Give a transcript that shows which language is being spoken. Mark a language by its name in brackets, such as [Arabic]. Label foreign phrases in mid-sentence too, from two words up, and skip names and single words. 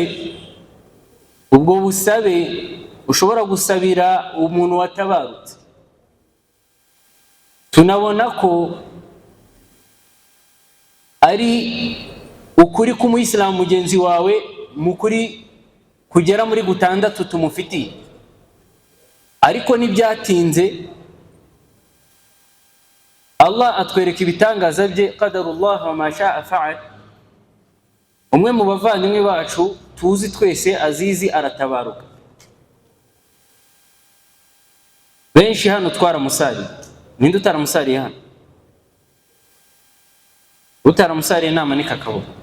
[Kinyarwanda] Ubwo busabe ushobora gusabira umuntu watabarutse, tunabona ko ari ukuri k'umuyisilamu mugenzi wawe mu kuri kugera muri 6 tumufitiye. Ariko ntibyatinze Allah atwereka ibitangaza bye, [Arabic] قدر الله وما شاء فعل. [Kinyarwanda] Umwe mu bavandimwe bacu tuzi twese azizi aratabaruka. Benshi hano twaramusariye. Ninde utaramusariye hano? Utaramusariye namanika akaboko.